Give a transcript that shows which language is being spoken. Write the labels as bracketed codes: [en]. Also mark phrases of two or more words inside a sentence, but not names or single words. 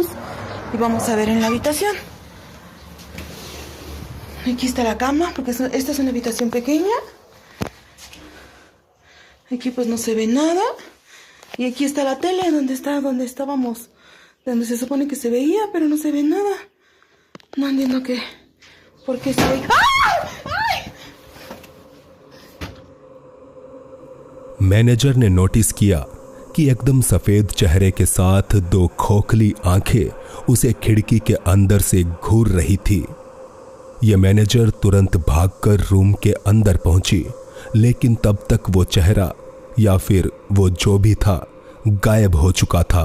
[es] Y vamos a ver en la habitación. Aquí está la cama, porque esta es una habitación pequeña. Aquí pues no se ve nada. Y aquí está la tele, donde estábamos, donde se supone que se veía, pero no se ve nada. No entiendo por qué se ve. ¡Ay! [hi] मैनेजर ने नोटिस किया कि एकदम सफेद चेहरे के साथ दो खोखली आंखें उसे खिड़की के अंदर से घूर रही थी। यह मैनेजर तुरंत भागकर रूम के अंदर पहुंची, लेकिन तब तक वो चेहरा या फिर वो जो भी था गायब हो चुका था।